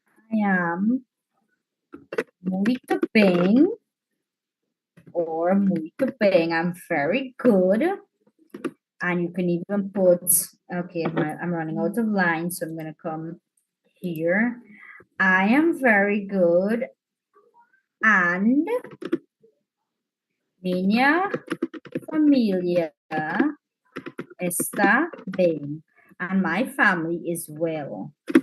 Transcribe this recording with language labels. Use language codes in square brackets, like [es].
[en] I am [pt] muito bem, [en] or [pt] muito bem. [en] I'm very good. And you can even put, okay, I'm running out of lines, so I'm going to come here. I am very good. And [pt] minha família está bem. [en] And my family is well.